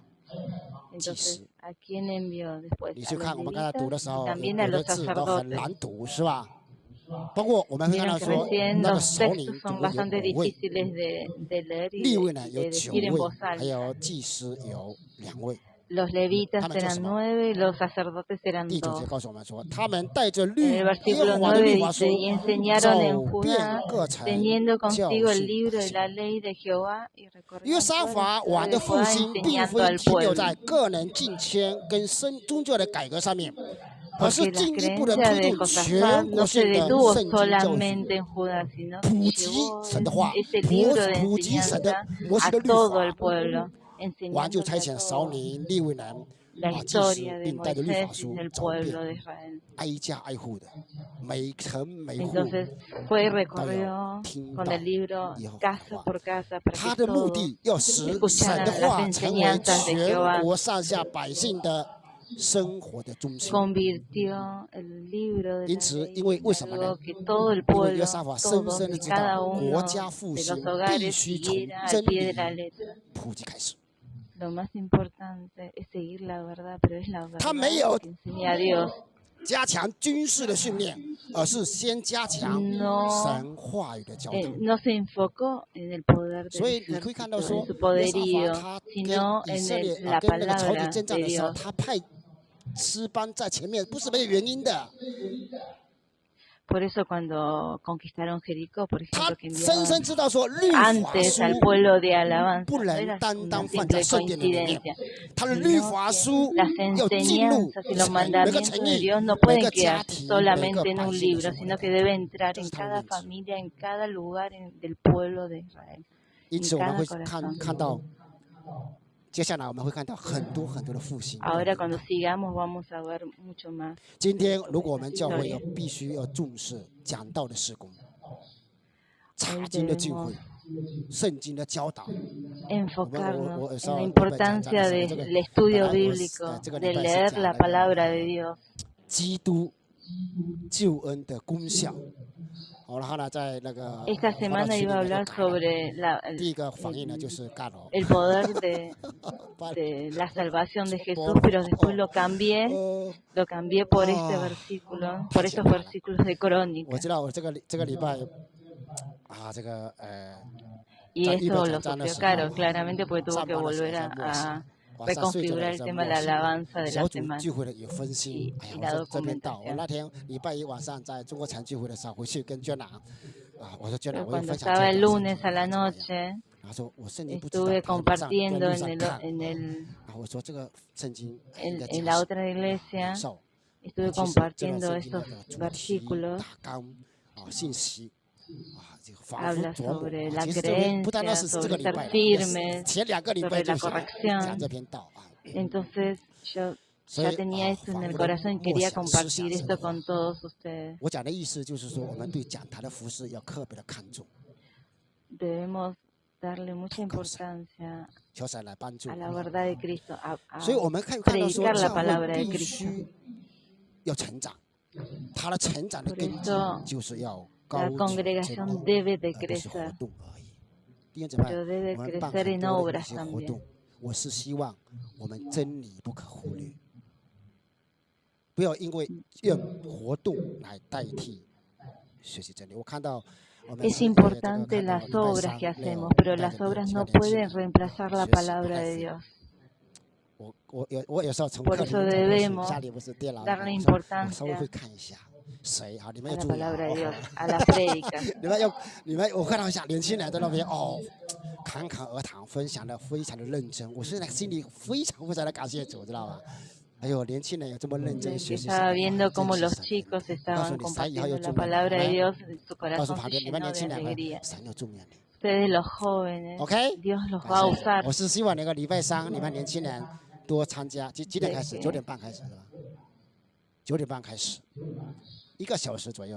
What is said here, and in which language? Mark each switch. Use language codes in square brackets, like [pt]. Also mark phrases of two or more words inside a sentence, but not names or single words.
[zh] 祭司。你去看我们刚才读的时候，有的字都很难读，是吧？包括我们会看到说，那个首领有5位，利未呢有9位，还有祭司有2位。 [es] Los levitas eran 9 y los sacerdotes eran 2. En el versículo 9 dice, y enseñaron en Judá, teniendo consigo el libro de la ley de Jehová y recorriendo todo Judá enseñando al pueblo. Porque la creencia de Josafat no se detuvo solamente en Judá, sino que llevó ese libro de enseñanza a todo el pueblo. [zh] 王就差遣首领、利未人、祭司，并带着律法书走遍挨家挨户的，每城每户都要听到耶和华。他的目的要使神的话成为全国上下百姓的生活的中心。因此，为什么呢？因为约沙法深深的知道，国家复兴必须从真理普及开始。 [es] Lo más importante es seguir la verdad, pero es la verdad que enseña a Dios. [zh] 加强军事的训练，而是先加强神话语的教导。 [es] No se enfocó en el poder del ejército, en su poderío, sino en la palabra de Dios. [zh] 他派诗班在前面，不是没有原因的。 [es] Por eso cuando conquistaron Jericó, por ejemplo, que [zh] 深深 [es] enviaban [zh] 知道说律法 [es] antes [zh] 书 [es] al pueblo de alabanza, [zh] 不 [es] no [zh] 能 [es] era [zh] 单 [es] una [zh] 单放在 [es] simple [zh] 圣殿的里面， [es] coincidencia, [zh] 他的律 [es] sino [zh] 法 [es] que [zh] 书 [es] las [zh] 要进入 [es] enseñanzas y los [zh] 每个 [es] mandamientos [zh] 城 [es] de [zh] 邑、 [es] Dios no [zh] 每 [es] pueden [zh] 个家 [es] quedarse [zh] 庭、每个 [es] solamente en [zh] 百 [es] un [zh] 姓的 [es] libro, [zh] 生活 [es] sino [zh] 里 [es] que [zh] 面。 [es] debe entrar [zh] 这 [es] en [zh] 是他的 [es] cada [zh] 命旨。 [es] familia, en cada lugar del pueblo de Israel, [zh] 因 [es] en [zh] 此我们 [es] cada [zh] 会 [es] corazón. [zh] 看到，接下来我们会看到很多很多的复兴要 [es] Ahora [zh] 临 [es] cuando [zh] 到。 [es] sigamos vamos a ver mucho más [zh] 今天如 [es] sobre [zh] 果我 [es] estas [zh] 们教会要 [es] historias. [zh] 必须要重视讲道的事工，查 [es] Hoy [zh] 经的聚 [es] debemos [zh] 会，圣经的教导。 [es] enfocarnos [zh] 我有时 [es] en [zh] 候 [es] la [zh] 礼拜讲讲的 [es] importancia [zh] 时候，这个 [es] del [zh] 本 [es] estudio [zh] 来我 [es] bíblico, [zh] 这个礼 [es] de [zh] 拜是 [es] leer [zh] 讲 [es] la [zh] 那个 [es] palabra de Dios. [zh] 基督救恩的功效。好，然后呢，在那个 [es] Esta [zh] 活到 [es] semana [zh] 区里 [es] iba a [zh] 面又 [es] hablar [zh] 改了。 [es] sobre [zh] 第一个反应呢就是盖楼， [es] el poder de la salvación de Jesús, pero después lo cambié por este versículo, por estos versículos de [zh] 我 [es] Crónicas. [zh] 知道我这个礼拜这个 [es] Y [zh] 在预备 [es] eso [zh] 讲 [es] lo [zh] 章的 [es] sufrió [zh] 时 [es] caro, [zh] 候， [es] claramente, porque tuvo [zh] 上 [es] que [zh] 班的时候 [es] volver [zh] 在默想， [es] a [zh] 晚上睡觉的 [es] reconfigurar [zh] 时 [es] el [zh] 候在 [es] tema [zh] 默 [es] de la [zh] 想。 [es] alabanza de [zh] 小 [es] la [zh] 组 [es] semana. [zh] 聚会的有分心，哎呀， [es] y [zh] 我 [es] la [zh] 说这边到。我 [es] documentación. [zh] 那天礼拜一晚上在中国城聚会的时候，回去跟娟长我说娟长， [es] Pero [zh] 我有 [es] cuando [zh] 分享 [es] estaba [zh] 这 [es] el [zh] 段圣 [es] lunes [zh] 经， [es] a la [zh] 看怎么样？ [es] noche, [zh] 他说我圣经不知道， [es] estuve [zh] 他晚上在 [es] compartiendo [zh] 路 [es] en [zh] 上 [es] el, [zh] 看。 [es] en el, [zh] 然后我说这个圣经应该 [es] en [zh] 讲 [es] la [zh] 什 [es] otra [zh] 么？ [es] iglesia, [zh] 领受。 [es] estuve [zh] 其实这段 [es] compartiendo [zh] 圣经的 [es] estos [zh] 主题 [es] versículos. [zh] 大纲信息这个反复 [es] Habla [zh] 琢磨。 [es] sobre la [zh] 其实这边不单单 [es] creencia, [zh] 是这 [es] sobre [zh] 个礼 [es] ser [zh] 拜了， [es] firmes, [zh] 前2个礼拜 [es] sobre [zh] 就 [es] la [zh] 想讲 [es] corrección. [zh] 这篇道。 [es] Entonces yo [zh] 所 [es] ya [zh] 以 [es] tenía esto en [zh] 反 [es] el [zh] 复的 [es] corazón y [zh] 默 [es] quería [zh] 想思想 [es] compartir [zh] 神的 [es] esto [zh] 话。 [es] con todos ustedes. [zh] 我讲的意思就是说，我们对讲台的服饰要特别的看重。 [es] Debemos darle mucha [zh] 祷告神， [es] importancia [zh] 求神来帮助 [es] a [zh] 我 [es] la [zh] 们。 [es] verdad de Cristo, a [zh] 所以我们可以看到说， [es] predicar la [zh] 教 [es] palabra [zh] 会 [es] de [zh] 必 [es] Cristo. [zh] 须要成长，它的成长的 [es] Por [zh] 根基 [es] eso [zh] 就是要高 [es] la [zh] 举真 [es] congregación [zh] 理， [es] debe de [zh] 而不是活 [es] crecer, [zh] 动而已。弟兄姊妹， [es] pero debe [zh] 我们办 [es] crecer [zh] 很 [es] en [zh] 多的一 [es] obras [zh] 些活 [es] también. [zh] 动，我是希望我们真理不可忽略，不要因为用活动来代替学习真理。我看到。 [es] Es importante las obras que hacemos, pero las obras no pueden reemplazar la palabra de Dios. Por eso debemos darle importancia a la palabra de Dios, a la prédica. [zh] 你们，我看到一下年轻人在那边侃侃而谈，分享的非常的认真。我现在心里非常的感谢主，知道吧？ 哎呦，年轻人有这么认真学习。 [es] Estaba viendo cómo los chicos estaban compartiendo la palabra de Dios, su corazón se llenó de alegría. Ustedes los jóvenes, Dios los va a usar. [zh] 我是希望那个礼拜3你们年轻人多参加，几点开始？9点半开始是吧？9点半开始，1个小时左右。